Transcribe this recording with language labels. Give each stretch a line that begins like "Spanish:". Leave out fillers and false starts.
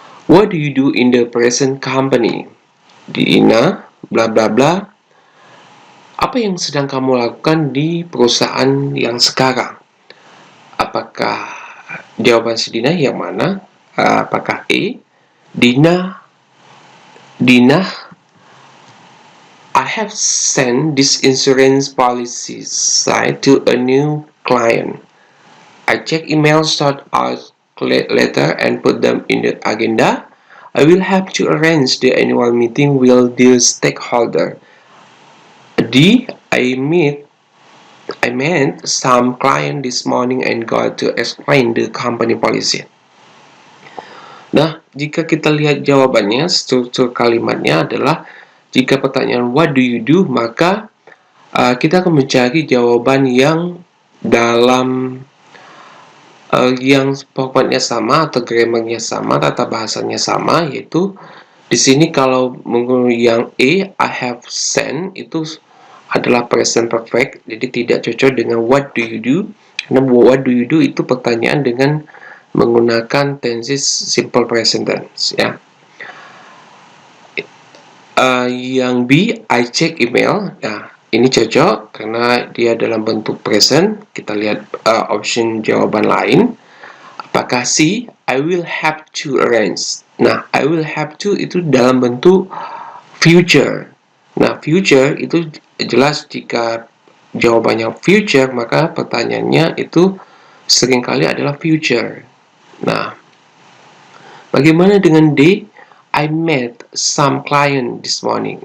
English: What do you do in the present company? Di Ina, bla bla bla.
Indonesian: Apa yang sedang kamu lakukan di perusahaan yang sekarang? Apakah jawaban si Dina yang mana? Apakah A,
English: Dina, I have sent this insurance policy site to a new client. I check emails, sort out letter, and put them in the agenda. I will have to arrange the annual meeting with the stakeholder. D, I met some client this morning and got to explain the company policy.
Indonesian: Nah, jika kita lihat jawabannya, struktur kalimatnya adalah, jika pertanyaan
English: what do you do,
Indonesian: maka kita akan mencari jawaban yang dalam yang formatnya sama atau grammarnya sama, tata bahasanya sama, yaitu di sini kalau menggunakan yang
English: I have sent
Indonesian: itu adalah present perfect, jadi tidak cocok dengan
English: what do you do,
Indonesian: karena what do you do itu pertanyaan dengan menggunakan tenses simple present tense ya. Yang B,
English: I check email.
Indonesian: Nah, ini cocok karena dia dalam bentuk present. Kita lihat option jawaban lain. Apakah C,
English: I will have to arrange.
Indonesian: Nah,
English: I will have to
Indonesian: itu dalam bentuk future. Nah, future itu jelas jika jawabannya future, maka pertanyaannya itu seringkali adalah future. Nah, bagaimana dengan D?
English: I met some client this morning.